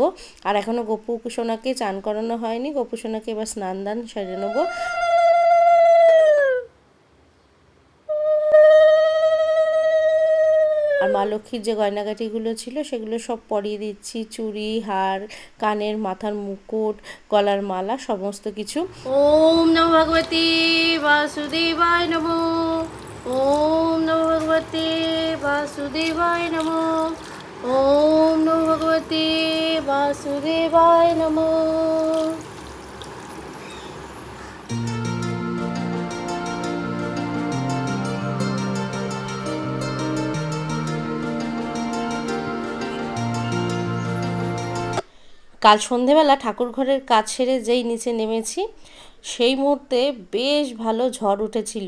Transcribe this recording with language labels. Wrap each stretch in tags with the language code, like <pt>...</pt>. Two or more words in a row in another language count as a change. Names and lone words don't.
<bn>আর এখনও গোপু সোনাকে চান করানো হয়নি, গোপু সোনাকে এবার স্নান দান সেরে নেবো। আর মা লক্ষ্মীর যে গয়নাগাটিগুলো ছিল সেগুলো সব পরিয়ে দিচ্ছি, চুড়ি, হার, কানের, মাথার মুকুট, গলার মালা, সমস্ত কিছু।</bn> <sa>ওম নমো ভগবতে বাসুদেবায় নমো, ওম নমো ভগবতে বাসুদেবায় নমো, ওম নমো ভগবতে বাসুদেবায় নমো।</sa> <bn>কাল সন্ধেবেলা ঠাকুর ঘরের কাজ সেরে যেই নিচে নেমেছি, সেই মুহূর্তে বেশ ভালো ঝড় উঠেছিল।</bn>